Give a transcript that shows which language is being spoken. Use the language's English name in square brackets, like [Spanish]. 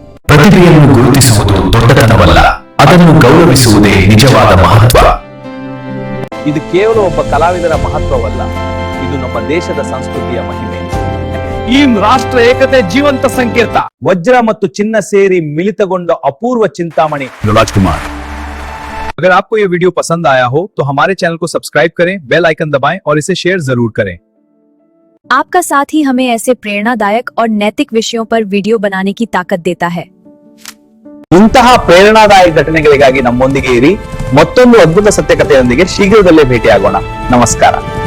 [Kannada] ಪ್ರತಿಭೆಯನ್ನು ಗುರುತಿಸುವುದು ದೊಡ್ಡತನವಲ್ಲ, ಅದನ್ನು ಗೌರವಿಸುವುದೇ ನಿಜವಾದ ಮಹತ್ವ. ಇದು ಕೇವಲ ಒಬ್ಬ ಕಲಾವಿದರ ಮಹತ್ವವಲ್ಲ, ಇದು ನಮ್ಮ ದೇಶದ ಸಂಸ್ಕೃತಿಯ ಮಹಿಮೆ. ಈ ರಾಷ್ಟ್ರ ಏಕತೆ ಜೀವಂತ ಸಂಕೇತ. ವಜ್ರ ಮತ್ತು ಚಿನ್ನ ಸೇರಿ ಮಿಳಿತಗೊಂಡ ಅಪೂರ್ವ ಚಿಂತಾಮಣಿ ರಾಜ್ಕುಮಾರ್. [Hindi] अगर आपको ये वीडियो पसंद आया हो तो हमारे चैनल को सब्सक्राइब करें, बेल आइकन दबाएं और इसे शेयर जरूर करें. आपका साथ ही हमें ऐसे प्रेरणादायक और नैतिक विषयों पर वीडियो बनाने की ताकत देता है. [Kannada] ಇಂತಹ ಪ್ರೇರಣಾದಾಯಕ ಘಟನೆಗಳಿಗಾಗಿ ನಮ್ಮೊಂದಿಗೆ ಇರಿ. ಮತ್ತೊಂದು ಅದ್ಭುತ ಸತ್ಯಕಥೆಯೊಂದಿಗೆ ಶೀಘ್ರದಲ್ಲೇ ಭೇಟಿಯಾಗೋಣ. ನಮಸ್ಕಾರ.